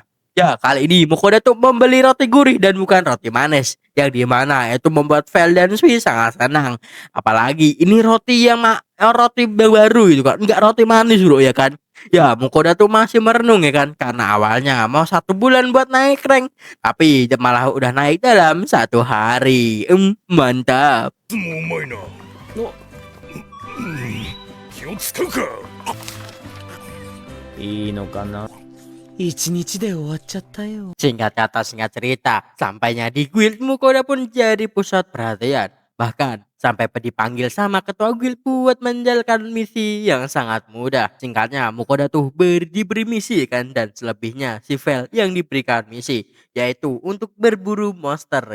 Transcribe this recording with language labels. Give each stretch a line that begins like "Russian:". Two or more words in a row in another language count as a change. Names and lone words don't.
Indonesian: Ya, kali ini Mukoda tuh membeli roti gurih dan bukan roti manis, yang dimana itu membuat Vel dan Sui sangat senang. Apalagi ini roti yang roti baru itu kan, enggak roti manis bro ya kan. Ya, Mukoda tuh masih merenung ya kan, karena awalnya mau 1 bulan buat naik rank, tapi malah udah naik dalam 1 hari. Mantap.
Japanese: いつもうまいな気を使うかいいのかな。一日で終わっちゃったよ。
Indonesian: Singkat kata singkat cerita, sampainya di guild Mukoda pun jadi pusat perhatian. Bahkan sampai dipanggil sama ketua guild buat menjalankan misi yang sangat mudah. Singkatnya Mukoda tuh diberi misi kan, dan selebihnya si Vel yang diberikan misi, yaitu untuk berburu monster ya kan.